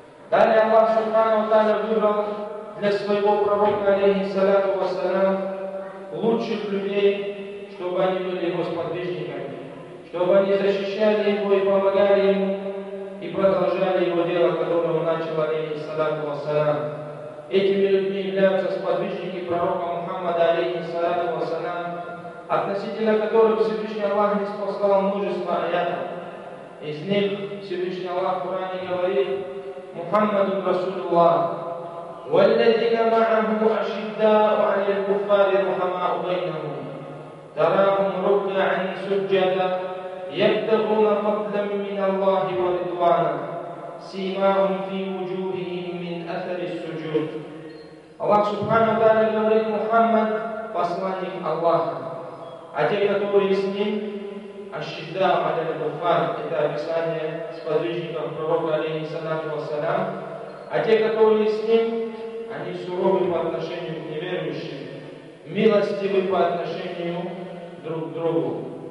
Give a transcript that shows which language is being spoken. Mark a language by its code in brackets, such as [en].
[ru] Далее Аллах Субхана ва Тааля выбрал для своего пророка, алейхиссалату вассалам, лучших людей, чтобы они были его сподвижниками, чтобы они защищали его и помогали ему, и продолжали его дело, которое он начал, алейхиссалату вассалам. Этими людьми являются сподвижники пророка Мухаммада, алейхиссалату вассалам, относительно которых Всевышний Аллах ниспослал множество аятов. Из них Всевышний Аллах в Коране говорит Мухаммаду Расулуллах, [ar] والذين معه أشداء على الكفار رحماء بينهم تراهم ركعا سجدا يبتغون فضلا من الله ورضوانا سيماهم في وجوههم من أثر السجود. الله سبحانه وتعالى [ru] говорит محمد посланник Аллаха, а те, которые с ним [ar] أشداء على الكفار, [ru] это описание сподвижников пророка [ar] عليه الصلاة والسلام, [ru] а те, которые с ним, они суровы по отношению к неверующим, милостивы по отношению друг к другу.